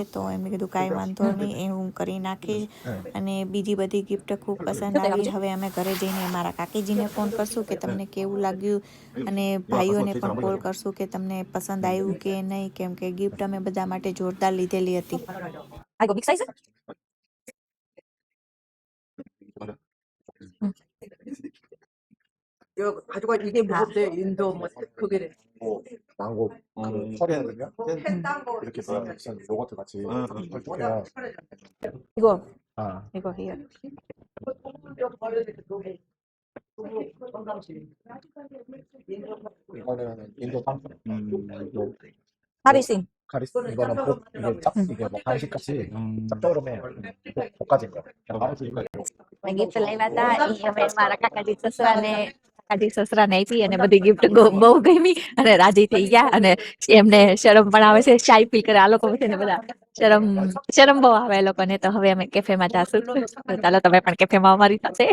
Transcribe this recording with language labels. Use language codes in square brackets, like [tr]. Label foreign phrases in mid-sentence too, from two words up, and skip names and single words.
[gu] તો એમને કીધું કાંઈ વાંધો નહીં, એ હું કરી નાખીશ. અને બીજી બધી ગિફ્ટ ખૂબ પસંદ આવી. હવે અમે ઘરે જઈને મારા કાકીજીને ફોન કરશું કે તમને કેવું લાગ્યું અને ભાઈઓને પણ કોલ કરશું કે તમને પસંદ આવ્યું કે નહીં, કેમ કે ગિફ્ટ અમે બધા માટે જોરદાર લીધેલી હતી. [ko] 가져가 이게 무섭대 인도 뭐 그게 망고 처리하거든요. 이렇게 무슨 요거트 같이 헐떡해요. 이거 아 이거 here. 이거는 인도 땅콩. 이거 하리싱. 카리스 이거는 이게 짭 이게 뭐 간식같이 짭조름해 볶아진 거. [gu] ગિફ્ટ લાવ્યા હતા એ અમે મારા કાકાજી સસરાને આપી અને બધી ગિફ્ટ બહુ ગમી અને રાજી થઈ ગયા અને એમને શરમ પણ આવે છે. [hi] चाय पी करे [gu] આ લોકો છે ને બધા શરમ બહુ આવે એ લોકોને. તો હવે અમે કેફેમાં જાશું. તો ચાલો તમે પણ કેફેમાં અમારી સાથે.